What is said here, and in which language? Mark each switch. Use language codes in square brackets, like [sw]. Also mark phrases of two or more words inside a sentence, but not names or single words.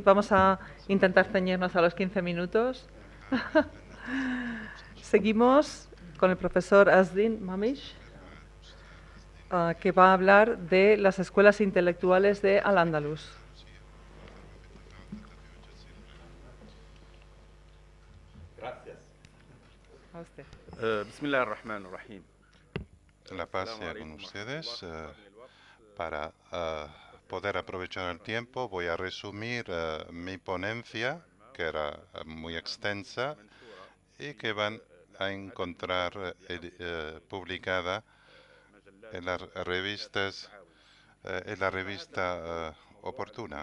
[es] Vamos a intentar ceñirnos a los 15 minutos. Seguimos con el profesor Azdin Mamish, que va a hablar de las escuelas intelectuales de Al-Ándalus. Gracias. A usted. [ar] بسم الله الرحمن الرحيم. [es] La paz sea con ustedes. Para poder aprovechar el tiempo, voy a resumir mi ponencia, que era muy extensa y que van a encontrar publicada en las revistas, en la revista oportuna.